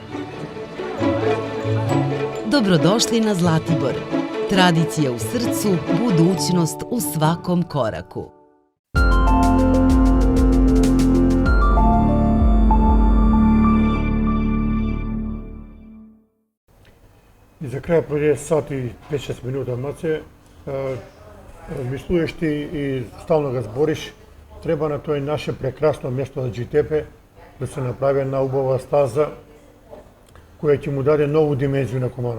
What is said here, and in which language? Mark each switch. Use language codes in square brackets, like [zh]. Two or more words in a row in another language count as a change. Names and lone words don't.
[sr] Dobrodošli na Zlatibor. Tradicija u srcu, budućnost u svakom koraku. [mk] И за крај пројде сат и 5-6 минута, Маце, размислуваш ти и стално го збориш, треба на тој наше прекрасно место на Джитепе да се направи една убава стаза која ќе му даде нову димензија на Куманово.